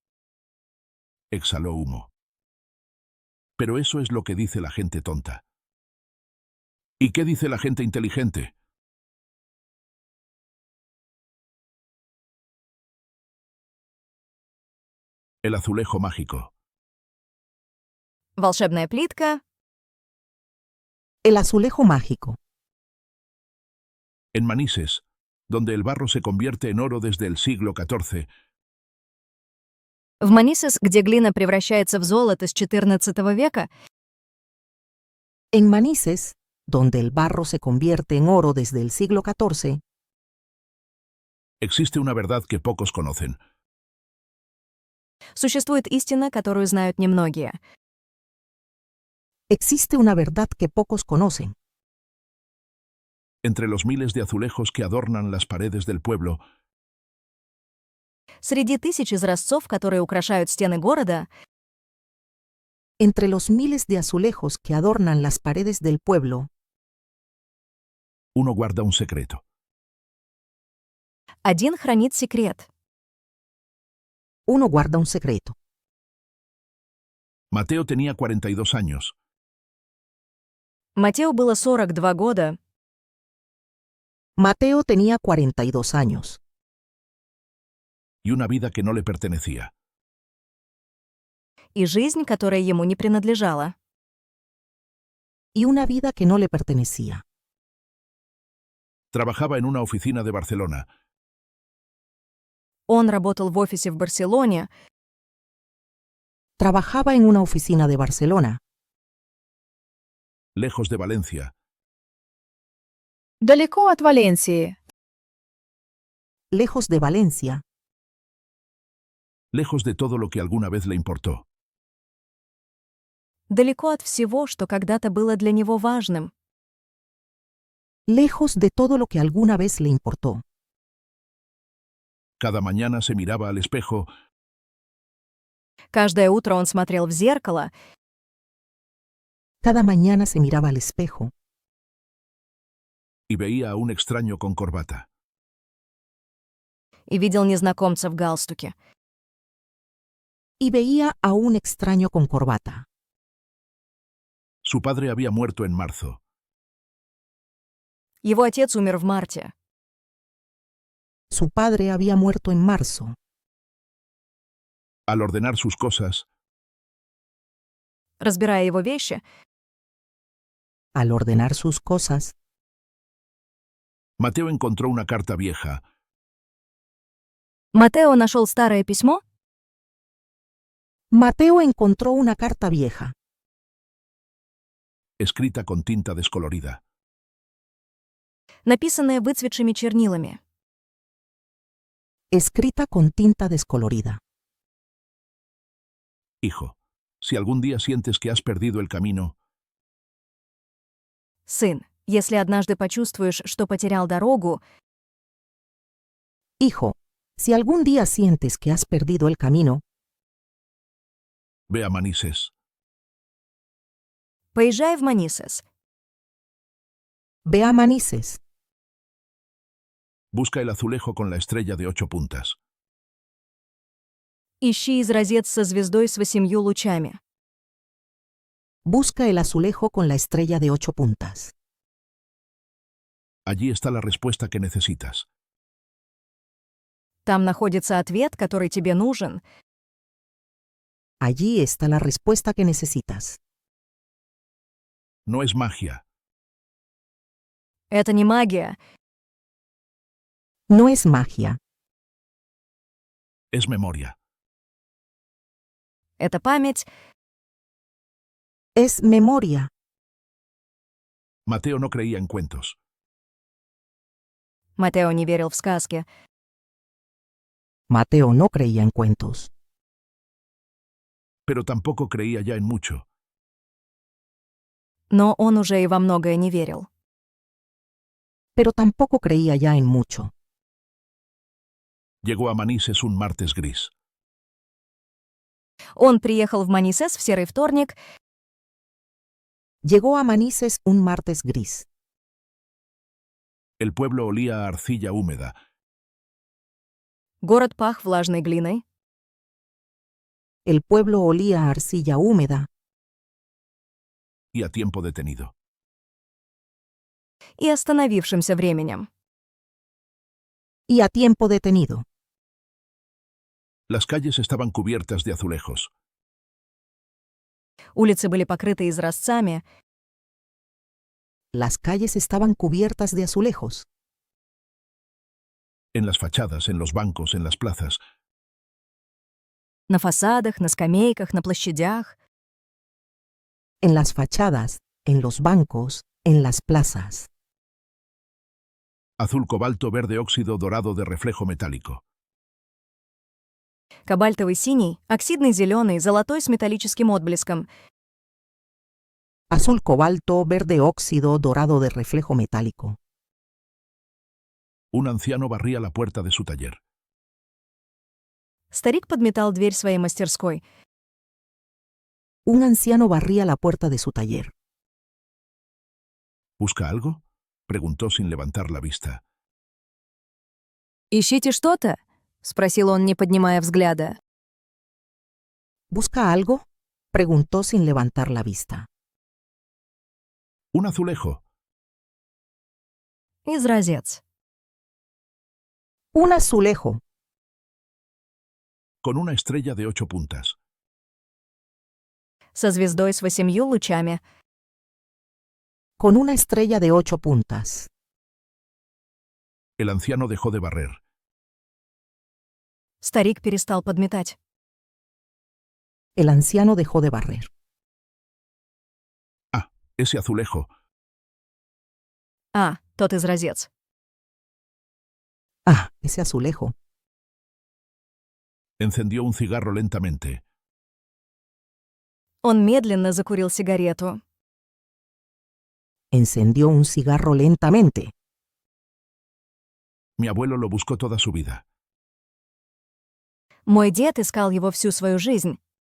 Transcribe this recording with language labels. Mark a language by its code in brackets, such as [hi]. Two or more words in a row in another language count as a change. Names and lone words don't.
[es] Exhaló humo. Pero eso es lo que dice la gente tonta. ¿Y qué dice la gente inteligente? El azulejo mágico. [ru] Волшебная плитка. [es] El azulejo mágico. En Manises, donde el barro se convierte en oro desde el siglo XIV, [ru] В Манисес, где глина превращается в золото с XIV века, [es] En Manises, donde el barro se convierte en oro desde el siglo XIV, existe una verdad que pocos conocen. [ru] существует истина, которую знают немногие. [es] existe una verdad que pocos conocen. Entre los miles de azulejos que adornan las paredes del pueblo, [ru] Среди тысяч изразцов, которые украшают стены города, [es] Entre los miles de azulejos que adornan las paredes del pueblo, uno guarda un secreto. [ru] один хранит секрет. [es] uno guarda un secreto. Mateo tenía 42 años [ru] Матео было 42 года, [es] Mateo tenía 42 años y una vida que no le pertenecía. [ru] и жизнь, которая ему не принадлежала. [es] y una vida que no le pertenecía. Trabajaba en una oficina de Barcelona, [ru] Он работал в офисе в Барселоне, [es] Trabajaba en una oficina de Barcelona, lejos de Valencia, [ru] Далеко от Валенсии. [es] lejos de Valencia, lejos de todo lo que alguna vez le importó. [ru] далеко от всего, что когда-то было для него важным. [es] lejos de todo lo que alguna vez le importó. Cada mañana se miraba al espejo [ru] Каждое утро он смотрел в зеркало [es] Cada mañana se miraba al espejo y veía a un extraño con corbata. [ru] и видел незнакомца в галстуке. [es] y veía a un extraño con corbata. Su padre había muerto en marzo. [ru] Его отец умер в марте. [es] Su padre había muerto en marzo. Al ordenar sus cosas, [ru] Разбирая его вещи, [es] Al ordenar sus cosas, Mateo encontró una carta vieja. [ru] Матео нашел старое письмо? [es] Mateo encontró una carta vieja, Escrita con tinta descolorida. [ru] Написанное выцветшими чернилами. [es] escrita con tinta descolorida. Hijo, si algún día sientes que has perdido el camino, [ru] Сын, если однажды почувствуешь, что потерял дорогу, [es] Hijo, si algún día sientes que has perdido el camino, ve a Manises. [ru] поезжай в Манисес. [es] ve a Manises. Busca el azulejo con la estrella de 8 puntas. [ru] Ищи изразец со звездой с 8 лучами. [es] Busca el azulejo con la estrella de 8 puntas. Allí está la respuesta que necesitas. [ru] Там находится ответ, который тебе нужен. [es] Allí está la respuesta que necesitas. No es magia, [ru] Это не магия, [es] No es magia, es memoria. [ru] это память. [es] es memoria. Mateo no creía en cuentos, [ru] Матео не верил в сказки, [es] Mateo no creía en cuentos, pero tampoco creía ya en mucho. [ru] но он уже и во многое не верил. [es] pero tampoco creía ya en mucho. Llegó a Manises un martes gris. [ru] Он приехал в Манисес в серый вторник, [es] Llegó a Manises un martes gris. El pueblo olía a arcilla húmeda [ru] город пах влажной глиной, [es] El pueblo olía a arcilla húmeda y a tiempo detenido. [ru] и остановившимся временем. [es] y a tiempo detenido. Las calles estaban cubiertas de azulejos. [ru] Улицы были покрыты изразцами, [es] Las calles estaban cubiertas de azulejos. En las fachadas, en los bancos, en las plazas, [ru] на фасадах, на скамейках, на площадях. [es] En las fachadas, en los bancos, en las plazas. azul cobalto, verde óxido, dorado de reflejo metálico. [ru] Кобальтовый синий, оксидный зеленый, золотой с металлическим отблеском. [es] Azul cobalto, verde óxido, dorado de reflejo metálico. Un anciano barría la puerta de su taller. [ru] Старик подметал дверь своей мастерской. [es] Un anciano barría la puerta de su taller. ¿Busca algo? Preguntó sin levantar la vista. [ru] «Ищите что-то?» — спросил он, не поднимая взгляда. [es] ¿Busca algo? Preguntó sin levantar la vista. Un azulejo. [ru] Изразец. [es] Un azulejo. Con una estrella de 8 puntas. [ru] Со звездой с 8 лучами. [es] Con una estrella de 8 puntas. El anciano dejó de barrer. [ru] Старик перестал подметать. [es] El anciano dejó de barrer. Ese azulejo. [ru] А, тот изразец. [es] Ah, ese azulejo. Encendió un cigarro lentamente. [ru] Он медленно закурил сигарету. [es] Encendió un cigarro lentamente. Mi abuelo lo buscó toda su vida. [ru] Мой дед искал его всю свою жизнь.